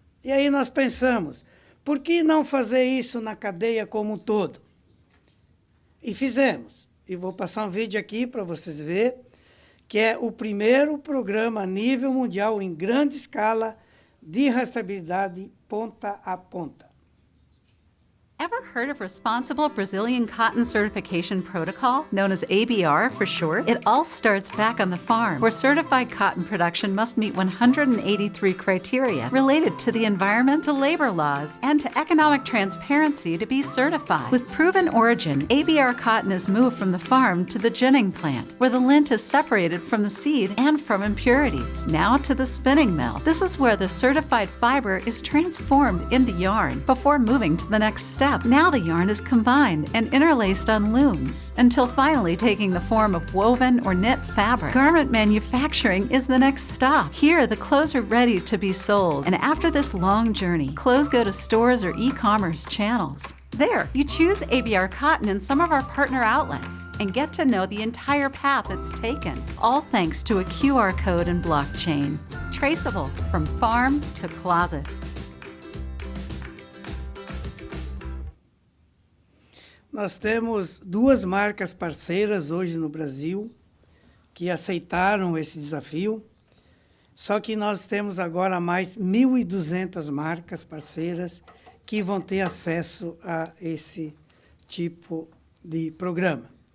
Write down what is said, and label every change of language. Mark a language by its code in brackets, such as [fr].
[pt] E aí nós pensamos, por que não fazer isso na cadeia como um todo? E fizemos. E vou passar um vídeo aqui para vocês verem, que é o primeiro programa a nível mundial em grande escala de rastreabilidade ponta a ponta. [en] Ever heard of Responsible Brazilian Cotton Certification Protocol, known as ABR for short? It all starts back on the farm, where certified cotton production must meet 183 criteria related to the environment, to labor laws, and to economic transparency to be certified. With proven origin, ABR cotton is moved from the farm to the ginning plant, where the lint is separated from the seed and from impurities. Now to the spinning mill. This is where the certified fiber is transformed into yarn before moving to the next step. Now the yarn is combined and interlaced on looms until finally taking the form of woven or knit fabric. Garment manufacturing is the next stop. Here, the clothes are ready to be sold, and after this long journey, clothes go to stores or e-commerce channels. There, you choose ABR cotton in some of our partner outlets and get to know the entire path it's taken, all thanks to a QR code and blockchain, traceable from farm to closet. [pt] Nós temos 2 marcas parceiras hoje no Brasil que aceitaram esse desafio, só que nós temos agora mais 1.200 marcas parceiras que vão ter acesso a esse tipo de programa.